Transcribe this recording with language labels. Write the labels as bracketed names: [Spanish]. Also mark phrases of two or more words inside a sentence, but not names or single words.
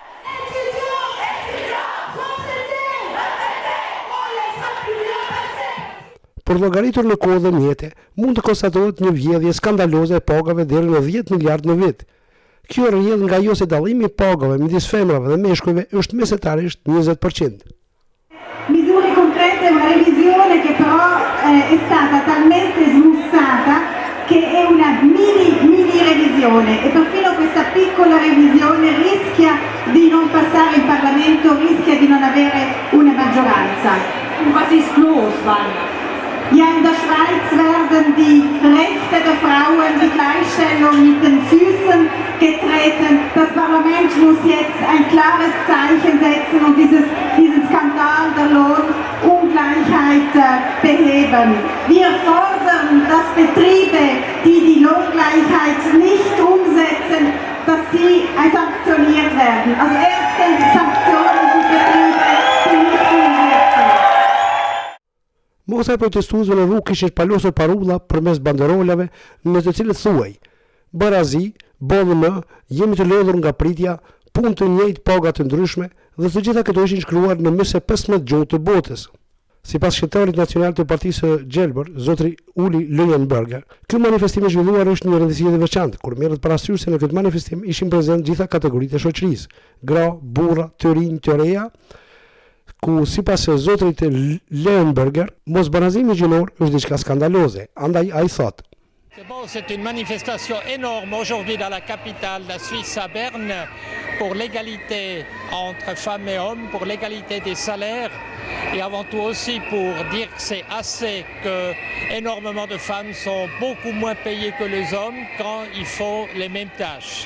[Albanian] Për llogaritur në kohë dhe mjete, mund të konstatohet një vjedhje skandaloze e pagave deri në 10 miliard në vit. Kjo rrjedh nga ajo se dallimi i pagave midis femrave dhe meshkujve është mesetarisht 20%. [Italian] Misure concrete, una revisione che però è stata talmente smussata che è una mini revisione e perfino questa piccola revisione rischia di non passare in Parlamento, rischia di non avere una maggioranza. [German] Was ist los, Wanda? Ja, in der Schweiz werden die Rechte der Frauen, die Gleichstellung mit den Füßen getreten. Das Parlament muss jetzt ein klares Zeichen setzen und diesen Skandal der Lohnungleichheit beheben. Wir fordern, dass Betriebe, die die Lohngleichheit nicht umsetzen, dass sie sanktioniert werden. Also erstens Sanktionen für Betriebe, die nicht umsetzen. [Albanian] Mosa e protestuesve në rrugë kishin palosur parulla përmes banderolave në të cilët thuaj: barazi, ballmë, jemi të lodhur nga pritja, punë të njëjtë, paga të ndryshme, dhe të gjitha këto ishin shkruar në më se 15 gjuhë të botës. Sipas shkrimtarit nacional të Partisë së Gjelbër, zotri Uli Leuenberger, ky manifestim i zhvilluar është një rëndësi e veçantë, kur merret parasysh se në këtë manifestim ishin prezent gjitha kategoritë e shoqërisë, gra, burra, të rinj, të reja, ku sipas zotrit Leuenberger, mosbarazimi gjinor është diçka skandaloze, andaj ai thotë: [French] C'est une manifestation énorme aujourd'hui dans la capitale, la Suisse, à Berne, pour l'égalité entre femmes et hommes, pour l'égalité des salaires et avant tout aussi pour dire que c'est assez que énormément de femmes sont beaucoup moins payées que les hommes quand ils font les mêmes tâches.